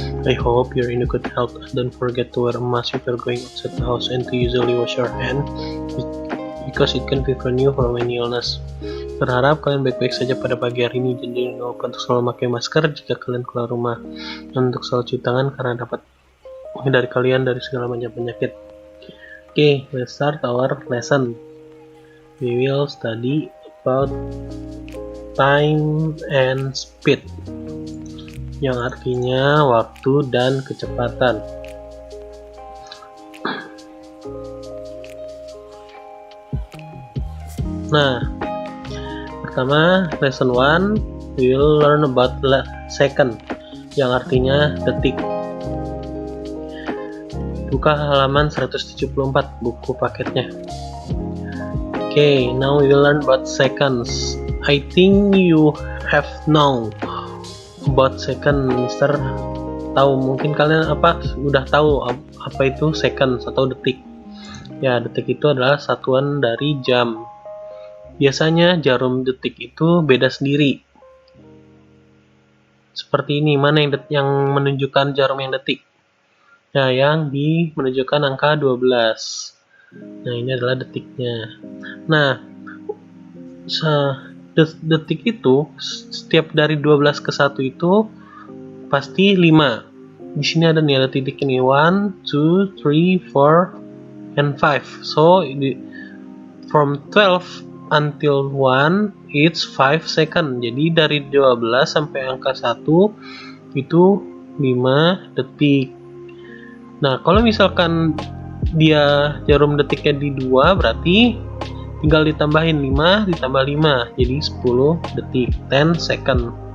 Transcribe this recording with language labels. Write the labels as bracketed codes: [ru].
[en] I hope you're in a good health. Don't forget to wear a mask if you're going outside the house and to usually wash your hand because it can prevent you from any illness. [id] Berharap kalian baik-baik saja pada pagi hari ini. Jadi jangan lupa untuk selalu memakai masker jika kalian keluar rumah, dan untuk selalu cuci tangan karena dapat menghindari kalian dari segala macam penyakit. [en] Okay, let's start our lesson. We will study about time and speed, [id] yang artinya waktu dan kecepatan. Nah, pertama, [en] lesson 1, we will learn about second, [id] yang artinya detik. Buka halaman 174 buku paketnya. [en] Okay, now we will learn about seconds. I think you have known about second, Mister. [id] Tahu, mungkin kalian udah tahu apa itu seconds atau detik. Ya, detik itu adalah satuan dari jam. Biasanya jarum detik itu beda sendiri. Seperti ini, mana yang menunjukkan jarum yang detik? Nah, yang menunjukkan angka 12. Nah, ini adalah detiknya. Nah, detik itu setiap dari 12 ke 1 itu pasti 5. Di sini ada titik ini 1, 2, 3, 4, and 5. [en] So, from 12 until 1 it's 5 second. [id] Jadi dari 12 sampai angka 1 itu 5 detik. Nah, kalau misalkan dia jarum detiknya di 2, berarti tinggal ditambahin 5 ditambah 5, jadi 10 detik, 10 second.